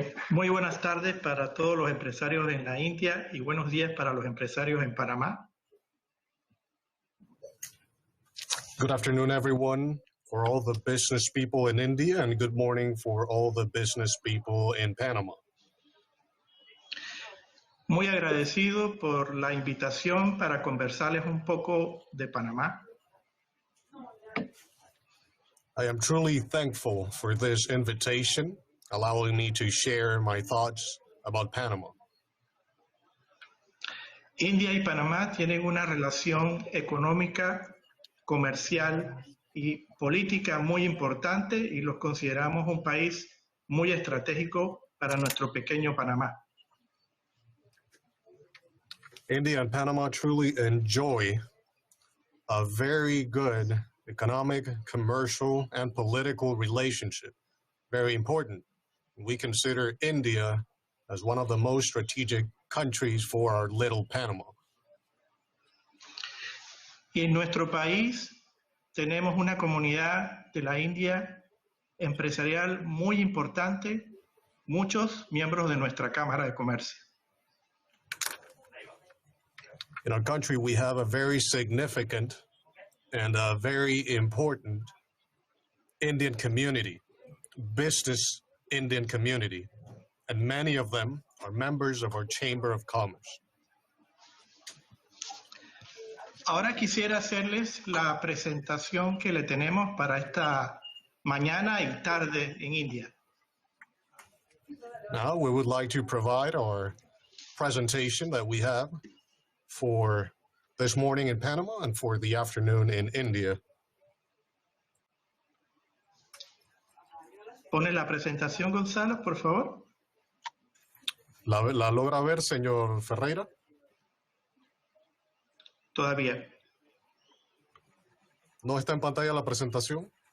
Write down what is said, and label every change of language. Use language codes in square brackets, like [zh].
[es] Muy buenas tardes para todos los empresarios en la India y buenos días para los empresarios en Panamá. [en] Good afternoon, everyone, for all the business people in India, and good morning for all the business people in Panama. [es] Muy agradecido por la invitación para conversarles un poco de Panamá. [en] I am truly thankful for this invitation, allowing me to share my thoughts about Panama. [es] India y Panamá tienen una relación económica, comercial y política muy importante y los consideramos un país muy estratégico para nuestro pequeño Panamá. [en] India and Panama truly enjoy a very good economic, commercial, and political relationship. Very important. We consider India as one of the most strategic countries for our little Panama. [es] Y en nuestro país tenemos una comunidad de la India empresarial muy importante, muchos miembros de nuestra Cámara de Comercio. [en] In our country, we have a very significant and a very important Indian community, business Indian community, and many of them are members of our Chamber of Commerce. [es] Ahora quisiera hacerles la presentación que le tenemos para esta mañana y tarde en India. [en] Now, we would like to provide our presentation that we have for this morning in Panama and for the afternoon in India. [es] Pone la presentación, Gonzalo, por favor. ¿La logra ver, señor Ferreira? Todavía. ¿No está en pantalla la presentación?